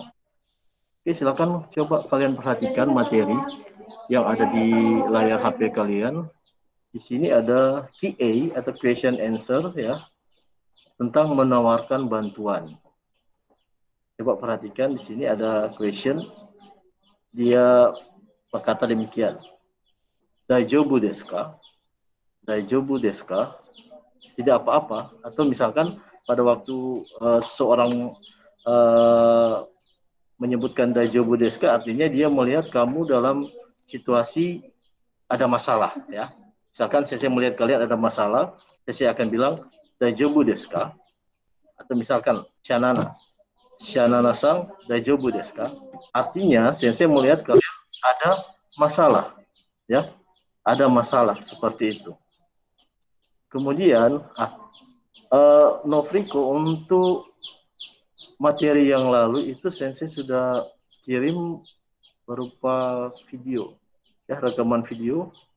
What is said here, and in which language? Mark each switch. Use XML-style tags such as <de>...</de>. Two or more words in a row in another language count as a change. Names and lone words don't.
<id>Oke, silakan coba kalian perhatikan materi yang ada di layar HP kalian. Di sini ada QA atau</id> <en>question answer</en> <id>ya, tentang menawarkan bantuan. Coba perhatikan di sini ada question. Dia berkata demikian.</id> <ja>大丈夫ですか? 大丈夫ですか?</ja> <id>Tidak apa-apa. Atau misalkan pada waktu seorang menyebutkan</id> <ja>大丈夫ですか,</ja> <id>artinya dia melihat kamu dalam situasi ada masalah ya. Misalkan saya melihat kalian ada masalah, saya akan bilang</id> <ja>大丈夫ですか?</ja> <id>Atau misalkan</id> <ja>Shanana-san 大丈夫ですか?</ja> <id>Artinya sensei melihat kalian ada masalah ya. Ada masalah seperti itu. Kemudian Novriko, untuk materi yang lalu itu sensei sudah kirim berupa video ya, rekaman video.</id>